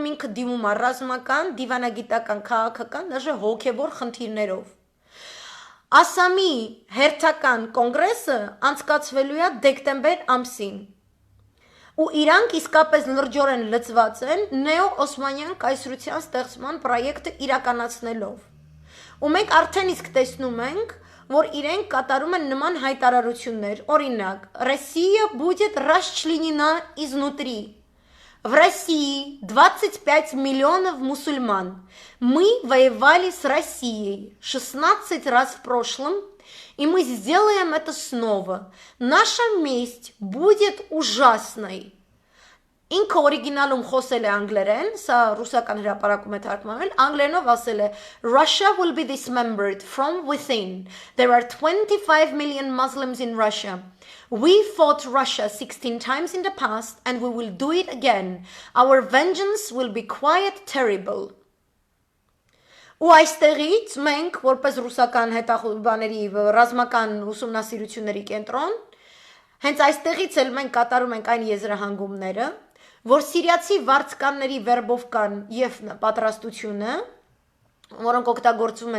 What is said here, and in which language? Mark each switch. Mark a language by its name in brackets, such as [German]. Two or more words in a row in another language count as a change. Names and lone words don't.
[Armenian] ինքը դիմում է ռազմական, դիվանագիտական, քաղաքական, դաժե հոգևոր խնդիրներով։ Ասամի հերթական կոնգրեսը անցկացվելու է դեկտեմբեր ամսին։ Ու իրանք իսկապես լրջորեն լծված են նեո-օսմանյան կայսրության ստեղծման պրոյեկտը իրականացնելով։ Ու մենք արդեն իսկ տեսնում ենք, որ իրենք կատարում են նման հայտարարություններ, օրինակ, [Russian] Россия будет расчленена изнутри. В России 25 миллионов мусульман. Мы воевали с Россией 16 раз в прошлом, и мы сделаем это снова. Наша месть будет ужасной. [Armenian] Ինքը օրիգինալում խոսել է անգլերեն, սա ռուսական հրապարակում է թարգմանվել, անգլերենով ասել է [English] Russia will be dismembered from within. There are 25 million Muslims in Russia. We fought Russia 16 times in the past and we will do it again. Our vengeance will be quite terrible. [Armenian] Ու այստեղից մենք որպես ռուսական հետախուզբաների ռազմական ուսումնասիրությունների կենտրոն հենց այստեղից էլ մենք կատարում ենք այն եզրահանգումները, որ սիրիացի վարձկանների վերբովկան եւ պատրաստությունը, որոնք օգտագործվում են